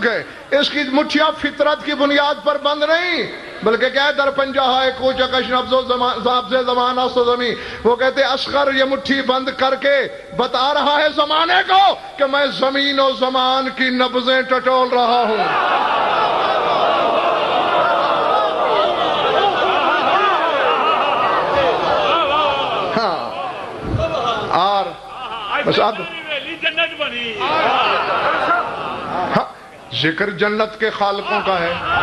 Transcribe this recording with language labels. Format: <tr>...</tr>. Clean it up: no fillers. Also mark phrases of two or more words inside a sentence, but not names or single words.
<ur>ہے, اس کی مٹھیاں فطرت کی بنیاد پر بند نہیں بلکہ کیا ہے</ur> <fa>در پنجہ ہے کوچکش نبض زمان است و زمین.</fa> <ur>وہ کہتے اصغر یہ مٹھی بند کر کے بتا رہا ہے زمانے کو کہ میں زمین و زمان کی نبضیں ٹٹول رہا ہوں. ہاں اور بس اب ذکر جنت کے خالقوں کا ہے.</ur>